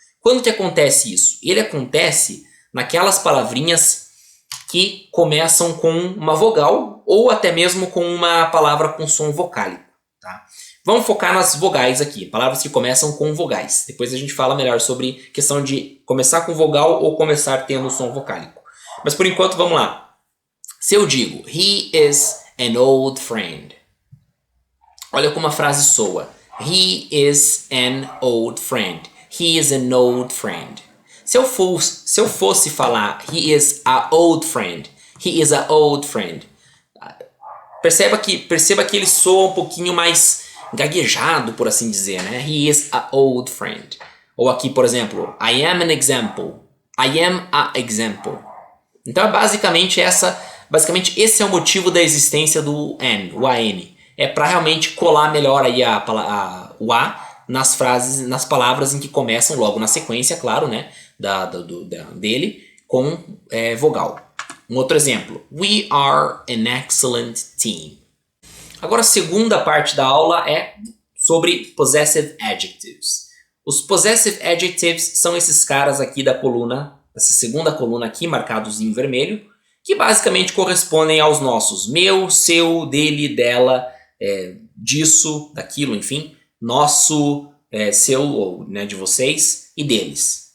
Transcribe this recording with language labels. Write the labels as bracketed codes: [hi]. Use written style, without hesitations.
[pt] Quando que acontece isso? Ele acontece naquelas palavrinhas que começam com uma vogal ou até mesmo com uma palavra com som vocálico. Tá? Vamos focar nas vogais aqui, palavras que começam com vogais. Depois a gente fala melhor sobre questão de começar com vogal ou começar tendo som vocálico. Mas por enquanto, vamos lá. Se eu digo, [en] he is an old friend. [pt] Olha como a frase soa. [en] He is an old friend. He is an old friend. [pt] Se eu fosse falar, [en] he is a old friend. He is a old friend. [pt] Perceba que ele soa um pouquinho mais gaguejado, por assim dizer, né? [en] He is a old friend. [pt] Ou aqui, por exemplo, [en] I am an example. I am a example. [pt] Então, basicamente esse é o motivo da existência do an, o an. É para realmente colar melhor aí o a nas frases, nas palavras em que começam logo na sequência, claro, né? Dele com vogal. Um outro exemplo. [en] We are an excellent team. [pt] Agora a segunda parte da aula é sobre possessive adjectives. Os possessive adjectives são esses caras aqui da coluna, essa segunda coluna aqui, marcados em vermelho, que basicamente correspondem aos nossos meu, seu, dele, dela, disso, daquilo, enfim, nosso, seu, ou né, de vocês e deles.